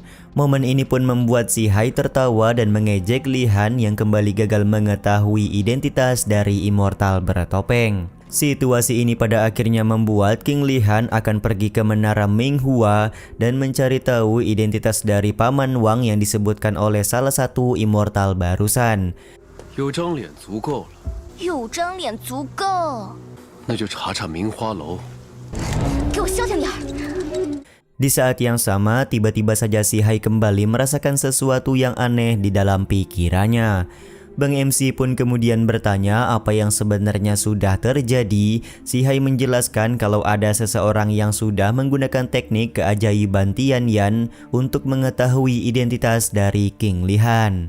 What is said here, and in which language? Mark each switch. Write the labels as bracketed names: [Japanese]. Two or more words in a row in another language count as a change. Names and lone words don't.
[Indonesian] Momen ini pun membuat si Hai tertawa dan mengejek Li-Han yang kembali gagal mengetahui identitas dari immortal bertopeng. Situasi ini pada akhirnya membuat King Li-Han akan pergi ke menara Minghua dan mencari tahu identitas dari Paman Wang yang disebutkan oleh salah satu immortal barusan. [Chinese] 有张脸足够了，有张脸足够，那就查查明花楼。给我消停点儿。 [Indonesian] Di saat yang sama, tiba-tiba saja si Hai kembali merasakan sesuatu yang aneh di dalam pikirannya. Bang MC pun kemudian bertanya apa yang sebenarnya sudah terjadi. Si Hai menjelaskan kalau ada seseorang yang sudah menggunakan teknik keajaiban Tian Yan untuk mengetahui identitas dari King Li-Han.